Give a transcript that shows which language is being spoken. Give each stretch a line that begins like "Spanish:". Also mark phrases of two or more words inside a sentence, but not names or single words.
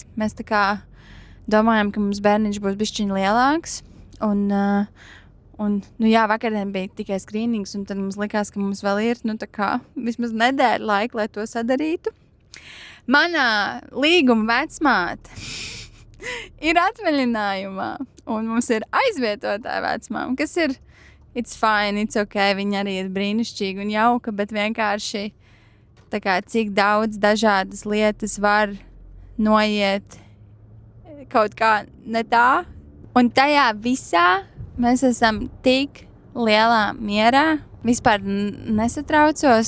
Latvian: Mēs tā kā domājam, ka mums bērniņš būs bišķiņ lielāks vakardien bija tikai skrīnings, un tad mums likās, ka mums vēl ir, tā kā vismaz nedēļa laika, lai to sadarītu. Manā līguma vecmāte ir atvaļinājumā, un mums ir aizvietotāja vecmāma, kas ir,
English: it's fine, it's ok,
Latvian: viņa arī ir brīnišķīga un jauka, bet vienkārši tā kā cik daudz dažādas lietas var noiet kaut kā ne tā, un tajā visā mēs esam tik lielā mierā, vispār nesatraucos.